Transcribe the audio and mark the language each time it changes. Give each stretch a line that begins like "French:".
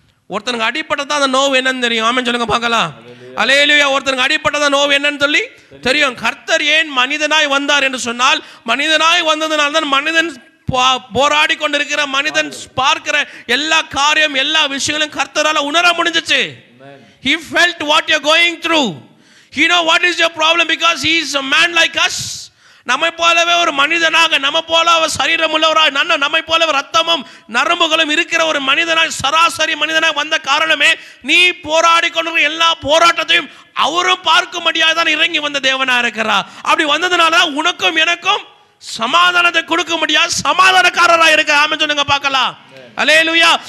Tamil: ஒருத்தனுக்கு அடிப்பட்டதான் அந்த நோவு என்னன்னு தெரியும். ஆமென் சொல்லுங்க பார்க்கலாம். அல்லேலூயா. ஒருத்தனுக்கு அடிப்பட்டதான் நோவு என்னன்னு சொல்லி தெரியும். கர்த்தர் ஏன் மனிதனாய் வந்தார் என்று சொன்னால், மனிதனாய் வந்ததுனால தான் மனிதன் போராடி கொண்டிருக்கிற, மனிதன் பார்க்கிற எல்லா காரியம் எல்லா விஷயங்களும் கர்த்தரால உணர முடிஞ்சிச்சு.
English: He felt what you're going through. He know what is your problem because he is a man like us.
Tamil: நம்மை போலவே ஒரு மனிதனாக, நம்ம போல சரீரம் உள்ளவராய், நம்மை போலவே ரத்தமும் நரம்புகளும் இருக்கிற ஒரு மனிதனாய், சராசரி மனிதனாய் வந்த காரணமே, நீ போராடி கொண்டிருக்கிற எல்லா போராட்டத்தையும் அவரும் பார்க்கும்படியாக தான் இறங்கி வந்த தேவனா இருக்கிறார். அப்படி வந்ததுனால தான் உனக்கும் எனக்கும் சமாதானத்தை கொடுக்க முடியாது, சமாதானக்காரராக இருக்க. ஆமென் சொல்லுங்க பார்க்கலாம். அல்லேலூயா.